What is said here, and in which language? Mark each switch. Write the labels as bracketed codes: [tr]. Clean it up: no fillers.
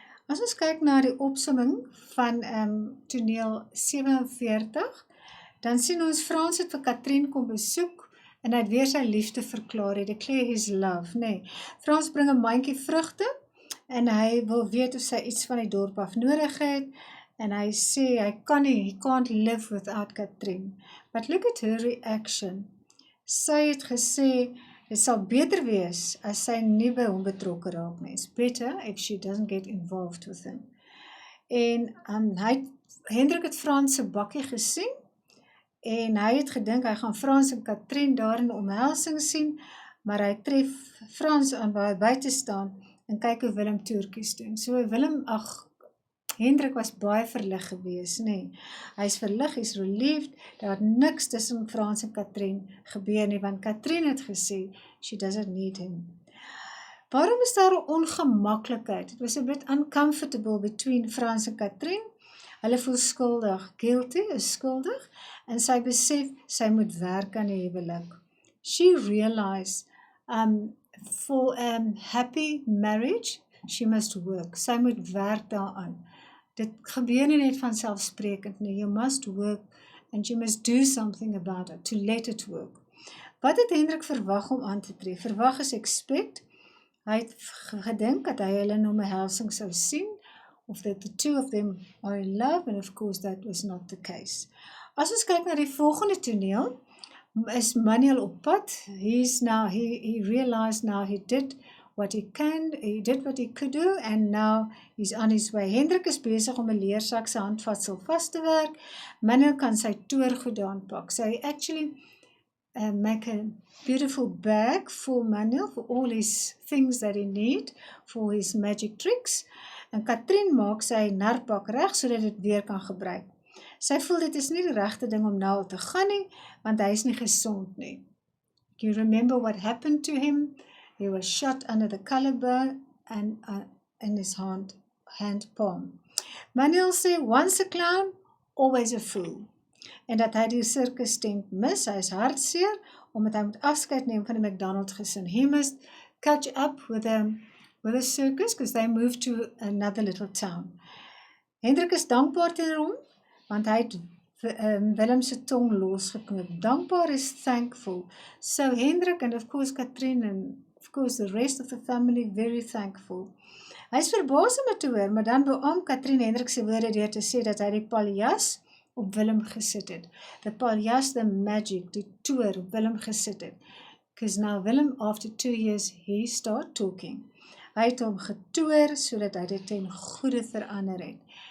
[af] As ons kyk na die opsomming van toneel 47, dan sien ons Frans het vir Katrien kom besoek en hy het weer sy liefde verklaar, hy [en] declare his love, [af] nee. Frans bring 'n mandjie vrugte en hy wil weet of sy iets van die dorp af nodig het en hy sê hy kan nie, [en] he can't live without Katrien. But look at her reaction. [af] Sy het gesê dit sal beter wees as sy nie by hom betrokke raak nie. [en] It's better if she doesn't get involved with him. [af] En Hendrik het Frans se bakkie gesien en hy het gedink hy gaan Frans en Katrien daar in omhelsing sien, maar hy tref Frans aan waar hy buite staan en kyk hoe Willem toertjies doen. So Hendrik was baie verlig gewees, nee. Hy is verlig, hy is relieved, daar het niks tussen Frans en Katrien gebeur nie, want Katrien het gesê, [en] she doesn't need him. [af] Waarom is daar 'n ongemaklikheid? [en] It was a bit uncomfortable between Frans en Katrien. [af] Hulle voel skuldig, guilty is skuldig, en sy besef, sy moet werk aan die huwelik. [en] She realized, for a happy marriage, she must work. [af] Sy moet werk daaraan. Dit gebeur nie net van selfsprekend nie. [en] You must work and you must do something about it, to let it work. [af] Wat het Hendrik verwag om aan te tree? Verwag is expect. Hy het gedink dat hy hulle in omhelsing sou sien, of [en] that the two of them are in love, and of course that was not the case. [af] As ons kyk na die volgende toneel, is Manuel op pad. [en] He realized now he did what he could do, and now he's on his way. [af] Hendrik is besig om 'n leersak se handvatsel vas te werk. Manuel kan sy toergoed aanpak. [en] So he actually make a beautiful bag for Manuel, for all his things that he need, for his magic tricks. [af] En Katrien maak sy narpak reg, sodat dit weer kan gebruik. Sy voel dit is nie die regte ding om nou al te gaan nie, want hy is nie gesond nie. [en] You remember what happened to him? He was shot under the collarbone and in his hand palm. [af] Manuel sê, [en] once a clown, always a fool. [af] En dat hy die circus tent mis, hy is hartseer, omdat hy moet afskeid neem van die McDonald gesin. [en] He must catch up with a circus, because they moved to another little town. [af] Hendrik is dankbaar teenoor hom, want hy het Willem se tong losgeknip. Dankbaar is [en] thankful. So Hendrik and of course Katrien and of course the rest of the family very thankful. [af] Hy is verbaas om het te hoor, maar dan beam Katrien Hendrik se woorde deur te sê dat hy die paljas op Willem gesit het. [en] The paljas, the magic, [af] die toer op Willem gesit het. [en] Because now Willem, after 2 years, he start talking. [af] Hy het hom getoer, sodat hy dit ten goede verander het.